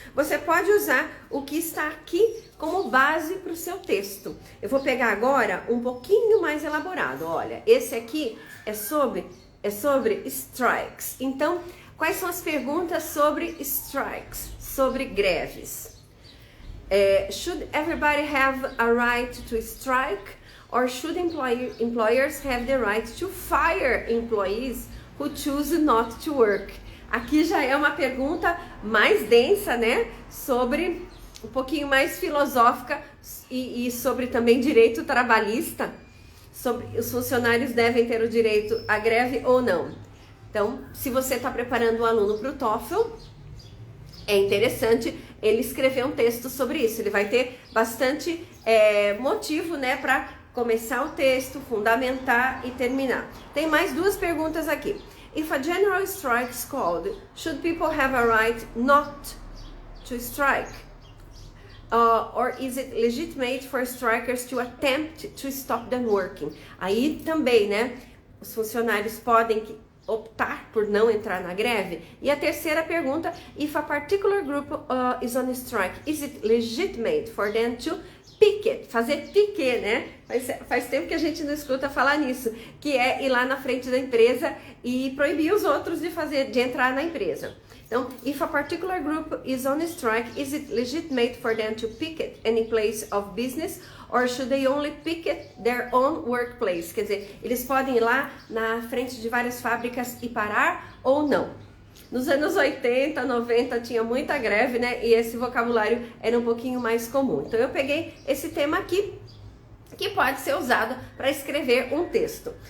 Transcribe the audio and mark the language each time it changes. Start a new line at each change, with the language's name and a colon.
Portuguese: Você pode usar o que está aqui como base para o seu texto. Eu vou pegar agora um pouquinho mais elaborado. Olha, esse aqui é sobre strikes. Então, quais são as perguntas sobre strikes, sobre greves?
English: Should everybody have a right to strike? Or should employers have the right to fire employees who choose not to work?
Portuguese: Aqui já é uma pergunta mais densa, né? Sobre um pouquinho mais filosófica e sobre também direito trabalhista. Sobre os funcionários devem ter o direito à greve ou não. Então, se você está preparando um aluno para o TOEFL, é interessante ele escrever um texto sobre isso. Ele vai ter bastante motivo, né, para começar o texto, fundamentar e terminar. Tem mais 2 perguntas aqui.
English: If a general strike is called, should people have a right not to strike? Or is it legitimate for strikers to attempt to stop them working?
Portuguese: Aí também, né, os funcionários podem optar por não entrar na greve. E a terceira pergunta,
English: if a particular group is on strike, is it legitimate for them to picket,
Portuguese: fazer piquet, né? Faz tempo que a gente não escuta falar nisso, que é ir lá na frente da empresa e proibir os outros de entrar na empresa.
English: Então, if a particular group is on strike, is it legitimate for them to picket any place of business or should they only picket their own workplace?
Portuguese: Quer dizer, eles podem ir lá na frente de várias fábricas e parar ou não? Nos anos 80, 90 tinha muita greve, né? E esse vocabulário era um pouquinho mais comum. Então eu peguei esse tema aqui, que pode ser usado para escrever um texto.